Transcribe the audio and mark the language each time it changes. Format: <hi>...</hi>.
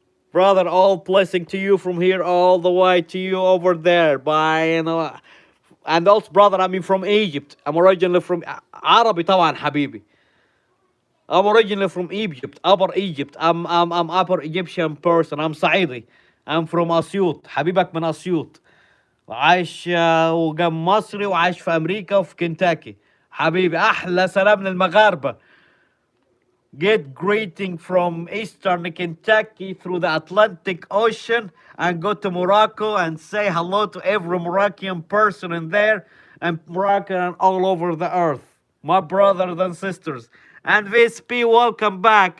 <en>Brother, all blessing to you from here all the way to you over there. By and also, brother, I'm from Egypt. I'm originally from</en> <ar>عربي طبعا حبيبي.</ar> <en>I'm originally from Egypt, Upper Egypt. I'm Upper Egyptian person. I'm صعيدي. I'm from أسيوط.</en> <ar>حبيبك من أسيوط. عايش وجنب مصري وعايش في أمريكا وفي كنتاكي. حبيبي أحلى سلام للمغاربة.</ar> <en>Get greeting from Eastern Kentucky through the Atlantic Ocean and go to Morocco and say hello to every Moroccan person in there and Moroccan all over the earth. My brothers and sisters. And VSP, welcome back.</en>